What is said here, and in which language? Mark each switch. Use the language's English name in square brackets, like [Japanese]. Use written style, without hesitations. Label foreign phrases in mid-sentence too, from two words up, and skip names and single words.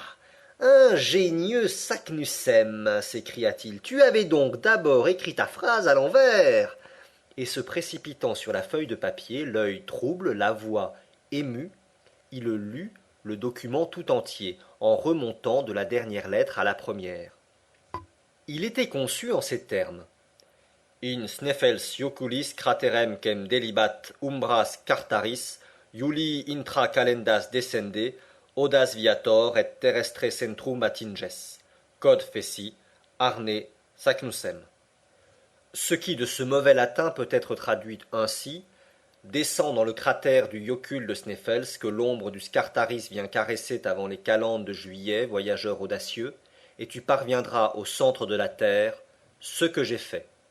[French] Ingénieux Saknussemm, s'écria-t-il, tu avais donc d'abord écrit ta phrase à l'envers. Et se précipitant sur la feuille de papier, l'œil trouble, la voix émue, il lut le document tout entier, en remontant de la dernière lettre à la première. Il était conçu en ces termes. [Latin] In sneffels ioculis craterem quem delibat umbras cartaris, iuli intra calendas descende, audas viator et terrestre centrum attinges. Cod feci, Arne Saknussemm. [French] Ce qui de ce mauvais latin peut être traduit ainsi: descends dans le cratère du Yocul de Sneffels que l'ombre du Scartaris vient caresser avant les calendes de juillet, voyageur audacieux, et tu parviendras au centre de la terre, ce que j'ai fait.